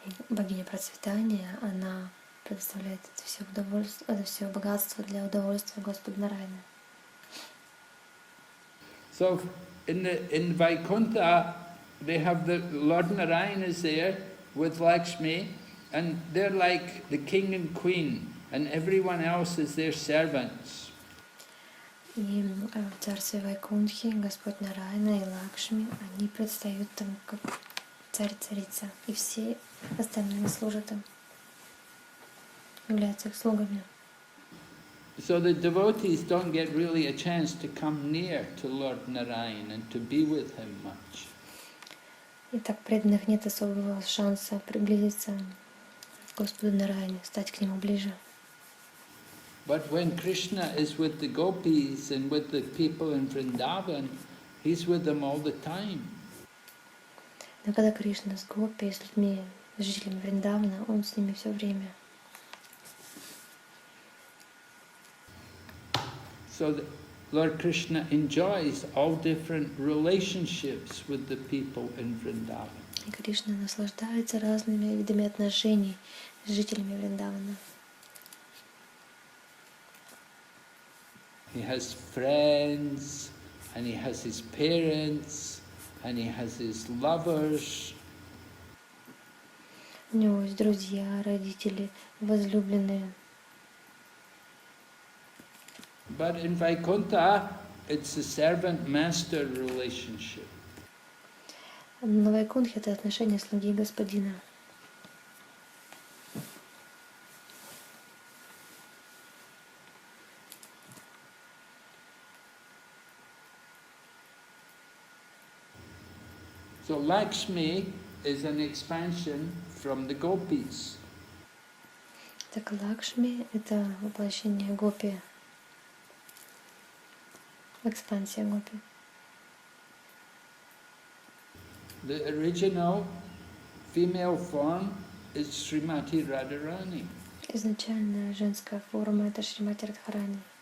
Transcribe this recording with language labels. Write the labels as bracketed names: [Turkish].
[Russian] Богиня процветания, она предоставляет это все богатство для удовольствия Господа Нараяна. [English] So in Vaikuntha, they have the Lord Narayan is there with Lakshmi, and they're like the king and queen, and everyone else is their servants. [Russian] И в царстве Вайкунтхи Господь Нараяна и Лакшми, они предстают там как царь-царица, и все остальные служат им, являются их слугами. [English] So the devotees don't get really a chance to come near to Lord Narayan and to be with him much. [Russian] И так преданных нет особого шанса приблизиться к Господу Нараяне, стать к нему ближе. [English] But when Krishna is with the gopis and with the people in Vrindavan, he's with them all the time. [Russian] Но когда Кришна с гопи, с людьми, с жителями Вриндавана, он с ними все время. [English] So Lord Krishna enjoys all different relationships with the people in Vrindavan. [Russian] И Кришна наслаждается разными видами отношений с жителями Вриндавана. [English] He has friends, and he has his parents, and he has his lovers. [Russian] У него есть друзья, родители, возлюбленные. [English] But in Vaikuntha, it's a servant-master relationship. [Russian] На Вайкунтхе это отношение слуги и господина. [English] So Lakshmi is an expansion from the gopis. [Russian] Так Лакшми — это воплощение гопи, экспансия гопи. [English] The original female form is Srimati Radharani. [Russian] Изначально женская форма — это Шримати Радхарани.